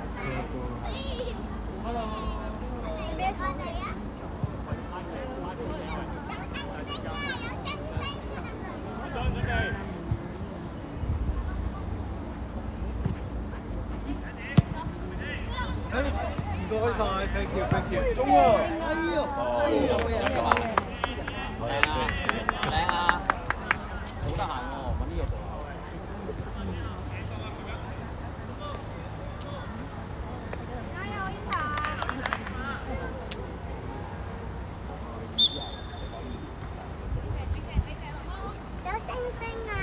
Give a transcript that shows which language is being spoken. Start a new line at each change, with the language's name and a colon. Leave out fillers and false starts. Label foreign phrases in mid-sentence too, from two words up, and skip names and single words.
Cantonese: 咩翻嚟啊？唔該晒 ，
English: thank you， thank you。
Cantonese: 中喎。靚啊！好得閒喎，揾啲嘢做。有星星啊！